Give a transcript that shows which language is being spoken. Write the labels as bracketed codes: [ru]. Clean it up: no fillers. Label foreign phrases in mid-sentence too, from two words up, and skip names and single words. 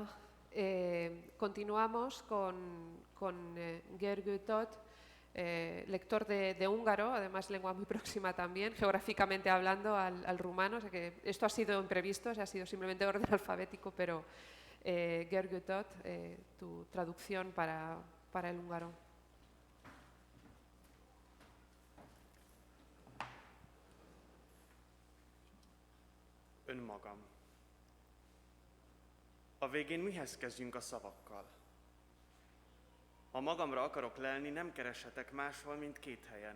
[es] Continuamos con Gergő Tóth, lector de húngaro, además lengua muy próxima también, geográficamente hablando al rumano. O sea que esto ha sido imprevisto, ha sido simplemente orden alfabético, pero Gergő Tóth, tu traducción para el húngaro. [hu] Önmagam. A végén mihez kezdjünk a szavakkal? Ha magamra akarok lelni, nem kereshetek máshol, mint két helyen.